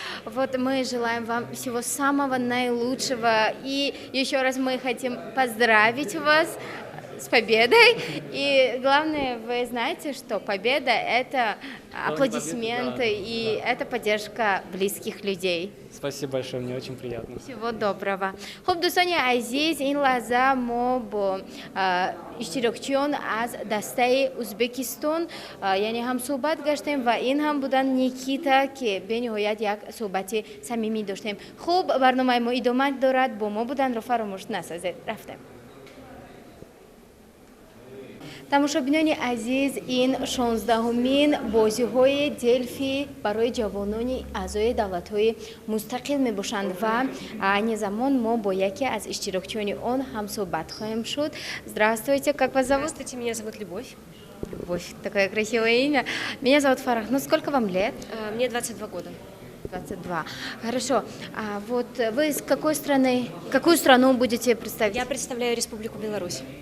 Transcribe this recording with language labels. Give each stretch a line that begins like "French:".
Russian: Вот мы желаем вам всего самого наилучшего. И еще раз мы хотим поздравить вас с победой. И главное, вы знаете, что победа – это аплодисменты, и это поддержка близких людей. Спасибо большое, мне очень приятно. Всего доброго.
Persian: خب دوستان عزیز این لحظه ما با اشتراکچیان از دسته ازبکستان یعنی هم صحبت گشتیم و این هم بودن نیکیتا که به نهایت یک صحبت صمیمی داشتیم. خب برنامه ما ادامه دارد، با ما بودن رو فراموش نسازید. رفتیم.
Tajik: тамошобинони азиз, ин 16-умин бозиҳои дельфи барои ҷавонони аъзои давлатҳои мустақил мебошанд ва айни замон мо бо яке аз иштирокчиёни он ҳамсӯҳбат хоҳем шуд.
Russian: Здравствуйте, как вас зовут? Здравствуйте, меня зовут Любовь. Любовь, такое красивое имя. Меня зовут Фарах. Ну, сколько вам лет? Мне 22 года. 22. Хорошо. А вот вы из какой страны, какую страну будете представить? Я представляю Республику Беларусь.